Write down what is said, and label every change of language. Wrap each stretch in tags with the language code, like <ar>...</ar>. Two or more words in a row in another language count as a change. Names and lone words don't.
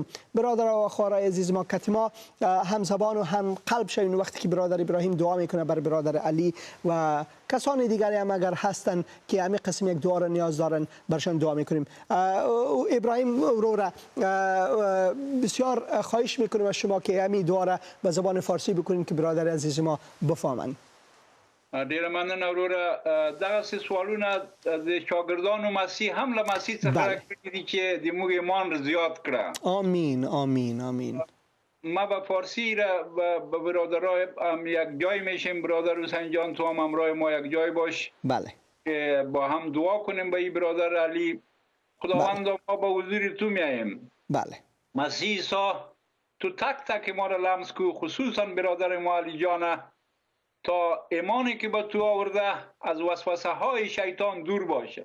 <fa>برادر و خواهرای عزیز ما، که ما هم زبان و هم قلب شویم وقتی که برادر ابراهیم دعا میکنه بر برادر علی و کسان دیگری هم اگر هستن که همین قسم یک دعا را نیاز دارن برشان دعا میکنیم. ابراهیم رو را بسیار خواهش میکنیم از شما که همین دعا را به زبان فارسی بکنیم که برادر عزیز ما بفهمن.</fa> <ps>ډیر مننه وروره. دغه سوالونه د شاګردانو مسیح هم له مسیح څخه کړي چې د موږ ایمان زیات کړه.</ps> <fa>آمین آمین آمین. ما به فارسی را به برادرای هم یک جای میشیم. برادر حسین جان تو هم همراه ما یک جای باش. بله. که با هم دعا کنیم به این برادر علی. خداوند ما به حضور تو میاییم. بله. مسیح عیسی تو تک تک ما را لمس کو، خصوصا برادر ما علی جان، تا ایمانی که به تو آورده از وسوسه های شیطان دور باشه.</fa>